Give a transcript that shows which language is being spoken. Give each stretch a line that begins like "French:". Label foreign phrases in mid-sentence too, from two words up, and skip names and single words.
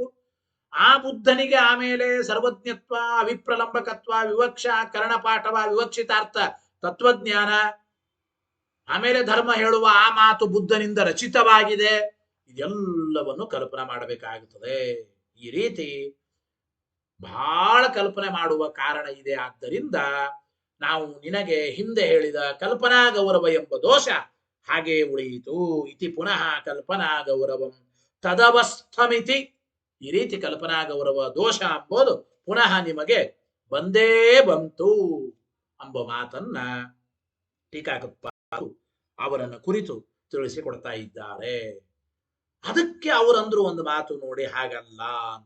Kannada: ಆ ಬುದ್ಧನಿಗೆ ಆಮೇಲೆ ಸರ್ವಜ್ಞತ್ವ, ಅವಿಪ್ರಲಂಬಕತ್ವ, ವಿವಕ್ಷ, ಕರ್ಣಪಾಠವ, ವಿವಕ್ಷಿತಾರ್ಥ ತತ್ವಜ್ಞಾನ, ಆಮೇಲೆ ಧರ್ಮ ಹೇಳುವ ಆ ಮಾತು ಬುದ್ಧನಿಂದ ರಚಿತವಾಗಿದೆ, ಇದೆಲ್ಲವನ್ನು ಕಲ್ಪನೆ ಮಾಡಬೇಕಾಗುತ್ತದೆ. ಈ ರೀತಿ ಬಹಳ ಕಲ್ಪನೆ ಮಾಡುವ ಕಾರಣ ಇದೆ. ಆದ್ದರಿಂದ ನಾವು ನಿನಗೆ ಹಿಂದೆ ಹೇಳಿದ ಕಲ್ಪನಾ ಗೌರವ ಎಂಬ ದೋಷ ಹಾಗೆ ಉಳಿಯಿತು.
Sanskrit: ಇತಿ ಪುನಃ ಕಲ್ಪನಾ ಗೌರವಂ ತದವಸ್ಥಮಿತಿ.
Kannada: ಈ ರೀತಿ ಕಲ್ಪನಾ ಗೌರವ ದೋಷ ಎಂಬುದು ಪುನಃ ನಿಮಗೆ ಬಂದೇ ಬಂತು ಎಂಬ ಮಾತನ್ನ ಟೀಕಾಕೃತ್ಪಾದರು ಅವರನ್ನು ಕುರಿತು ತಿಳಿಸಿಕೊಡ್ತಾ ಇದ್ದಾರೆ. ಅದಕ್ಕೆ ಅವರಂದ್ರು ಒಂದು ಮಾತು ನೋಡಿ, ಹಾಗಲ್ಲ ಅಂದ್ರು.